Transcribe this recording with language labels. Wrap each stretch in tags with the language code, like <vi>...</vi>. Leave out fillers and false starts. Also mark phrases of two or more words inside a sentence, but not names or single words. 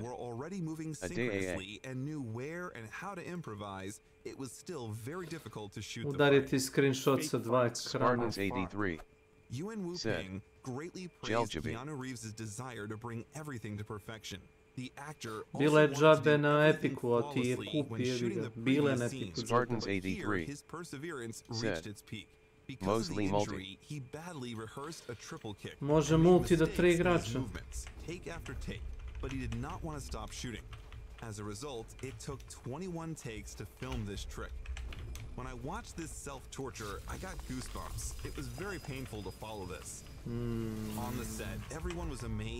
<en>were already moving synchronously and knew where and how to improvise, it was still very difficult to shoot the fight. Spartans 83 Yuen Wu-ping greatly praised Keanu Reeves' desire to bring everything to perfection. The actor</en> <sr>Bile je džabe na Epiku, a ti je kupi, jebi ga. Bile na Epiku.</sr> <en>Spartans 83 his perseverance said, reached its peak. Because of the injury, he badly rehearsed a triple kick.</en> <sr>Može multi do 3 igrača.</sr> <en>Take after take, but he did not want to stop shooting. As a result, it took 21 takes to film this trick. When I watched this self-torture, I got goosebumps. It was very painful to follow this. On the set, everyone was amazed</en>